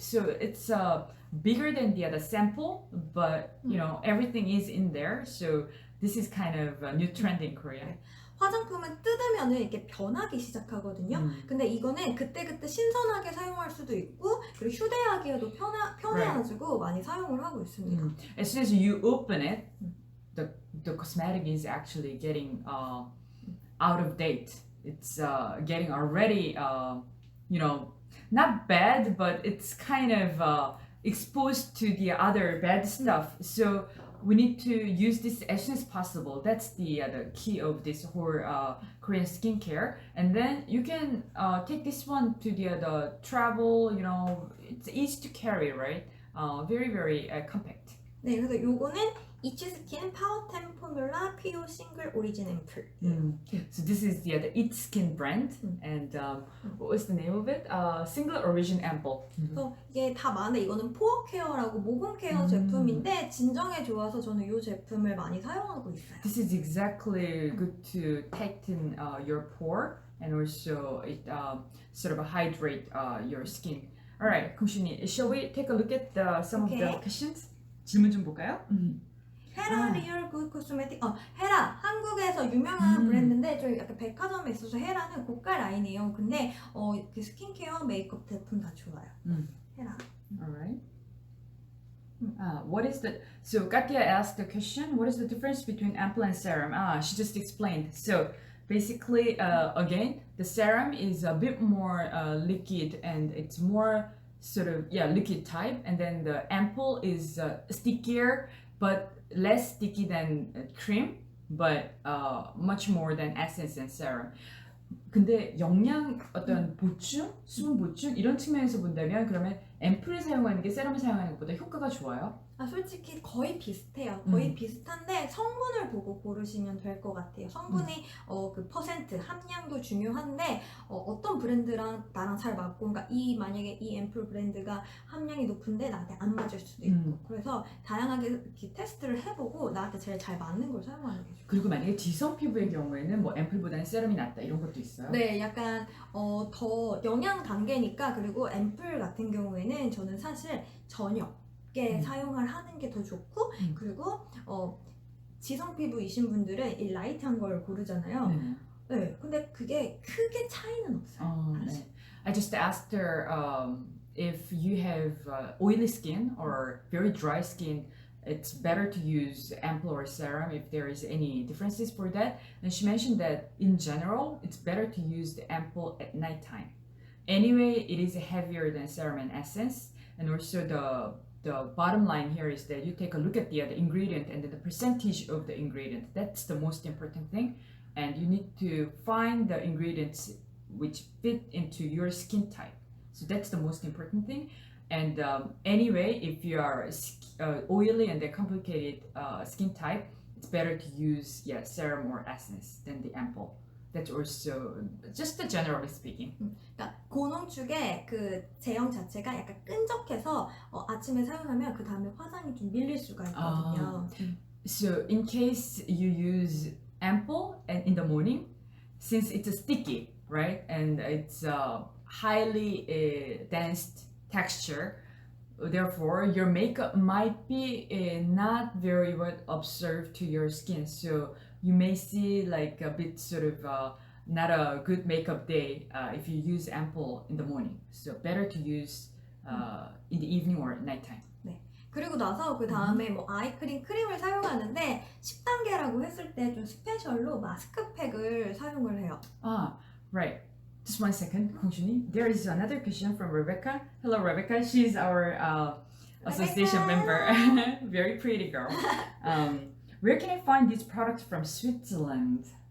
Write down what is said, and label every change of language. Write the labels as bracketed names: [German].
[English] So it's bigger than the sample, but everything is in there. So this is kind of a new trend in Korea. [Korean] 화장품은 뜯으면은 이렇게 변하기 시작하거든요. 근데 이거는 그때그때 신선하게 사용할 수도 있고 그리고 휴대하기에도 편해가지고 많이 사용을 하고 있습니다. [English] As soon as you open it, the cosmetic is actually getting out of date. It's getting already not bad, but it's kind of exposed to the other bad stuff. So we need to use this as soon as possible. That's the key of this whole Korean skincare. And then you can take this one to the travel. It's easy to carry, right? Very very compact. [Korean] 네, 그래서 요거는 Each Skin Power 10 Formula PO Single Origin Ampoule. [English] So this is the It Skin brand, and what was the name of it? Single Origin Ampoule. [Korean] 그래서 이게 다 많은데 이거는 포어 케어라고 모공 케어 제품인데 진정에 좋아서 저는 이 제품을 많이 사용하고 있어요. [English] This is exactly good to tighten your pore, and also it sort of hydrate your skin. All right, 공신이, shall we take a look at some of the questions? [Korean] 질문 좀 볼까요? 헤라 리얼 굿 코스메틱. 헤라 한국에서 유명한 브랜드인데 저희 약간 백화점에 있어서 헤라는 고가 라인이에요. 근데 그 스킨케어 메이크업 제품 다 좋아요. 헤라. [English] Alright. What is the so Katya asked the question, what is the difference between ampoule and serum? She just explained. So basically, again, the serum is a bit more liquid and it's more sort of liquid type, and then the ampoule is stickier but less sticky than cream, but much more than essence and serum. [Korean] 근데 영양 어떤 보충, 수분 보충 이런 측면에서 본다면 그러면 앰플을 사용하는 게 세럼을 사용하는 것보다 효과가 좋아요? 솔직히 거의 비슷해요. 거의 비슷한데 성분을 보고 고르시면 될 것 같아요. 성분이 그 퍼센트 함량도 중요한데 어떤 브랜드랑 나랑 잘 맞고, 그러니까 만약에 이 앰플 브랜드가 함량이 높은데 나한테 안 맞을 수도 있고, 그래서 다양하게 이렇게 테스트를 해보고 나한테 제일 잘 맞는 걸 사용하는 게 좋아요. 그리고 만약에 지성 피부의 경우에는 뭐 앰플보다는 세럼이 낫다 이런 것도 있어요? 네, 약간 더 영양 단계니까. 그리고 앰플 같은 경우에는 저는 사실 저녁에 사용을 하는 게 더 좋고, 그리고 지성 피부이신 분들은 이 라이트한 걸 고르잖아요. 네, 근데 그게 크게 차이는 없어요. 네. [English] I just asked her if you have oily skin or very dry skin, it's better to use ampoule or serum if there is any differences for that. And she mentioned that in general, it's better to use the ampoule at nighttime. Anyway, it is heavier than serum and essence, and also the bottom line here is that you take a look at the ingredient and then the percentage of the ingredient. That's the most important thing, and you need to find the ingredients which fit into your skin type. So that's the most important thing. And anyway, if you are oily and a complicated skin type, it's better to use serum or essence than the ampoule. That's also just generally speaking. [Korean] 그러니까 고농축의 그 제형 자체가 약간 끈적해서 아침에 사용하면 그 다음에 화장이 좀 밀릴 수가 있거든요. [English] So in case you use ampoule and in the morning, since it's a sticky, right, and it's highly dense texture, therefore your makeup might be not very well observed to your skin, so you may see like a bit sort of not a good makeup day if you use ampoule in the morning. So better to use in the evening or at nighttime. [Korean] 네. 그리고 나서 그 다음에 뭐 아이크림 크림을 사용하는데 10단계라고 했을 때 좀 스페셜로 마스크팩을 사용을 해요. [English] Right. Just 1 second, 공준이. There is another question from Rebecca. Hello, Rebecca. She's our association member. Very pretty girl. Where can I find these products from Switzerland?